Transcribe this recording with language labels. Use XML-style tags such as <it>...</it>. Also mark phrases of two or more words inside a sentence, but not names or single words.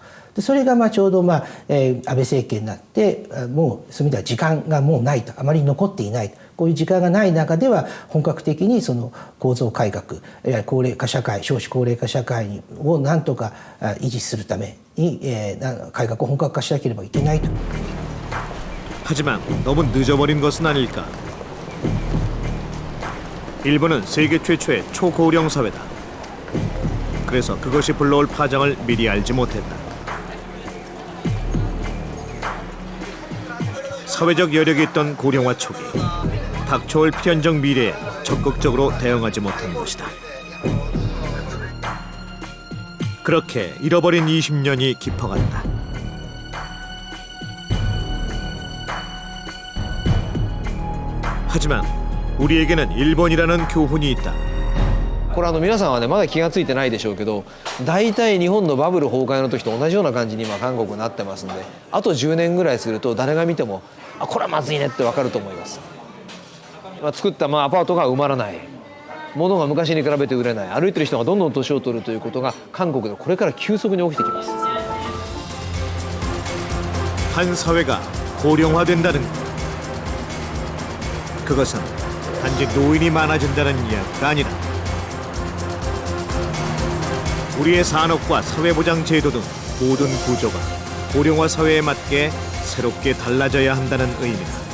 <ja>でそれがちょうど安倍政権になってもうそういう意味では時間がもうないとあまり残っていないこういう時間がない中では本格的にその構造改革高齢化社会少子高齢化社会をなんとか維持するために改革を本格化しなければいけないと。</ja> <ko>하지만 너무 늦어버린 것은 아닐까. 일본은 세계 최초의 초고령 사회다. 그래서 그것이 불러올 파장을 미리 알지 못했다. 사회적 여력이 있던 고령화 초기, 닥쳐올 필연적 미래에 적극적으로 대응하지 못한 것이다. 그렇게 잃어버린 20년이 깊어간다. 하지만 우리에게는 일본이라는 교훈이 있다.</ko> <ja>これ皆さんはねまだ気がついてないでしょうけど大体日本のバブル崩壊の時と同じような感じに今韓国になってますんであと10年ぐらいすると誰が見てもあこれはまずいねって分かると思います。作ったアパートが埋まらない物が昔に比べて売れない歩いてる人がどんどん年を取るということが韓国でこれから急速に起きてきます。</ja> <ko>한 사회가 고령화된다는 것. 그것은 단지 노인이 많아진다는 이야기가 아니다. 우리의 산업과 사회보장 제도 등 모든 구조가 고령화 사회에 맞게 새롭게 달라져야 한다는 의미다.</ko>